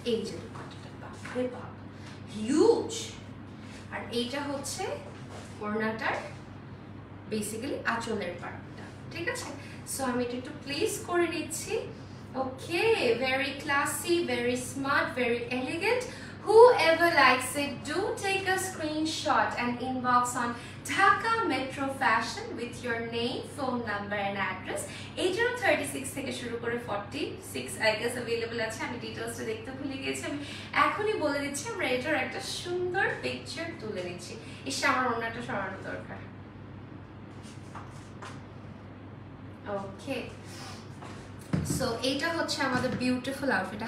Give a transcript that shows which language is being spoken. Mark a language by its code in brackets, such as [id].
[bn] এই যে দুপাট্টাটা, বাপরে বাপ, হিউজ। আর এইটা হচ্ছে ওড়নাটার বেসিক্যালি আঁচলের পার্টটা, ঠিক আছে? সো আমি এটা একটু প্লেস করে নিচ্ছি। ওকে, very classy, very smart, very elegant. [en] Whoever likes it, do take a screenshot and inbox on Dhaka Metro Fashion with your name, phone number and address. [bn] এইটার 36 থেকে শুরু করে 46 [en] I guess [bn] available আছে। আমি ডিটেইলসটা দেখতে ভুলে গেছি, আমি এখনই বলে দিচ্ছি। আমরা এটার একটা সুন্দর পিকচার তুলে নিচ্ছি। ইস, আমার ওড়নাটা সরানো দরকার। ওকে, সো এইটা হচ্ছে আমাদের বিউটিফুল আউটফিট।